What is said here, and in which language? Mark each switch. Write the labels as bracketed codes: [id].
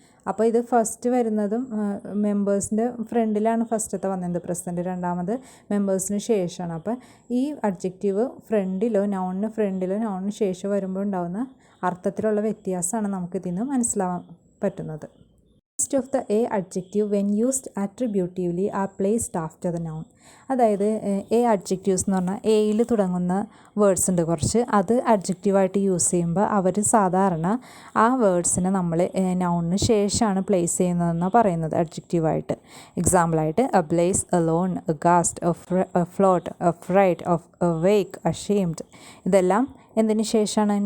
[ml] അപ്പോൾ ഇത് ഫസ്റ്റ് വരുന്നതും മെമ്പേഴ്സിൻ്റെ ഫ്രണ്ടിലാണ് ഫസ്റ്റത്തെ വന്നത് പ്രസൻറ്റ്, രണ്ടാമത് മെമ്പേഴ്സിന് ശേഷമാണ്. അപ്പോൾ ഈ അഡ്ജക്റ്റീവ് ഫ്രണ്ടിലോ നൗണിന് ശേഷം വരുമ്പോൾ ഉണ്ടാകുന്ന അർത്ഥത്തിലുള്ള വ്യത്യാസമാണ് നമുക്കിതിൽ നിന്ന് മനസ്സിലാവാൻ പറ്റുന്നത്. [en] Most of the A adjective when used attributively are placed after the noun. [ml] അതായത് A adjectives എന്ന് പറഞ്ഞാൽ എയിൽ തുടങ്ങുന്ന വേർഡ്സ് ഉണ്ട് കുറച്ച്, അത് അഡ്ജക്റ്റീവായിട്ട് യൂസ് ചെയ്യുമ്പോൾ അവർ സാധാരണ ആ വേർഡ്സിനെ നമ്മൾ നൗണിന് ശേഷമാണ് പ്ലേസ് ചെയ്യുന്നതെന്നാണ് പറയുന്നത് അഡ്ജക്റ്റീവായിട്ട്. എക്സാമ്പിളായിട്ട് A blaze, A loan, A ഗാസ്റ്റ്, A float, A freight, A wake, ashamed, ഇതെല്ലാം എന്തിന് ശേഷമാണ്?